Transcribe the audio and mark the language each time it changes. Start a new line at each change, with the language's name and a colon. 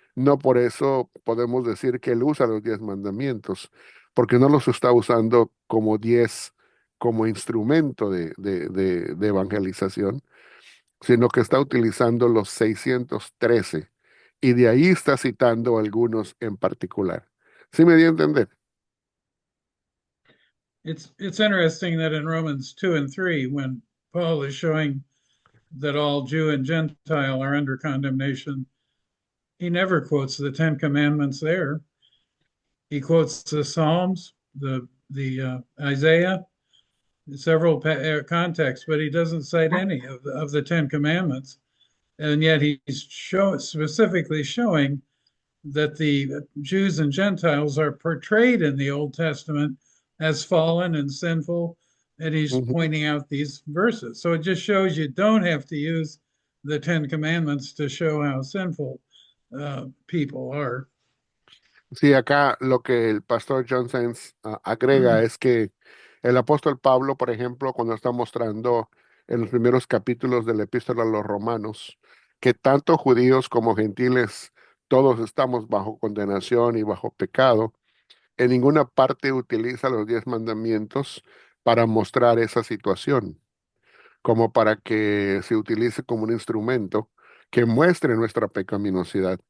Spanish: No por eso podemos decir que él usa los 10 mandamientos, porque no los está usando como 10 como instrumento de evangelización, sino que está utilizando los 613 y de ahí está citando algunos en particular. ¿Sí me di a entender?
English: It's interesting that in Romans 2 and 3, when Paul is showing that all Jew and Gentile are under condemnation, he never quotes the Ten Commandments there. He quotes the Psalms, the Isaiah, several contexts, but he doesn't cite any of the Ten Commandments. And yet he's specifically showing that the Jews and Gentiles are portrayed in the Old Testament as fallen and sinful, and he's Ujú. pointing out these verses. So it just shows you don't have to use the Ten Commandments to show how sinful people are.
Spanish: Sí, acá lo que el pastor John Sens agrega es que el apóstol Pablo, por ejemplo, cuando está mostrando en los primeros capítulos de la epístola a los romanos, que tanto judíos como gentiles, todos estamos bajo condenación y bajo pecado, en ninguna parte utiliza los 10 mandamientos para mostrar esa situación, como para que se utilice como un instrumento que muestre nuestra pecaminosidad.